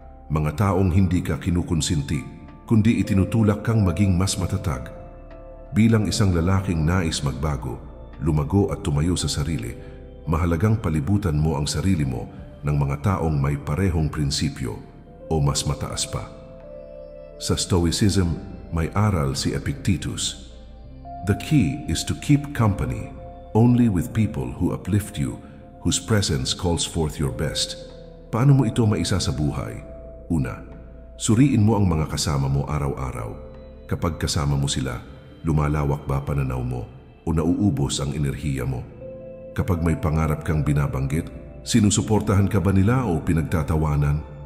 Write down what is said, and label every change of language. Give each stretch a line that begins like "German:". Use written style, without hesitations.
Filipino: Mga taong hindi ka kinukonsinti, kundi itinutulak kang maging mas matatag. Bilang isang lalaking nais magbago, lumago at tumayo sa sarili, mahalagang palibutan mo ang sarili mo ng mga taong may parehong prinsipyo o mas mataas pa. Sa Stoicism, may aral si Epictetus.
English: The key is to keep company only with people who uplift you, whose presence calls forth your best.
Filipino: Paano mo ito maisa sa buhay? Una, suriin mo ang mga kasama mo araw-araw. Kapag kasama mo sila, lumalawak ba pananaw mo o nauubos ang enerhiya mo? Kapag may pangarap kang binabanggit, sinusuportahan ka ba nila o pinagtatawanan?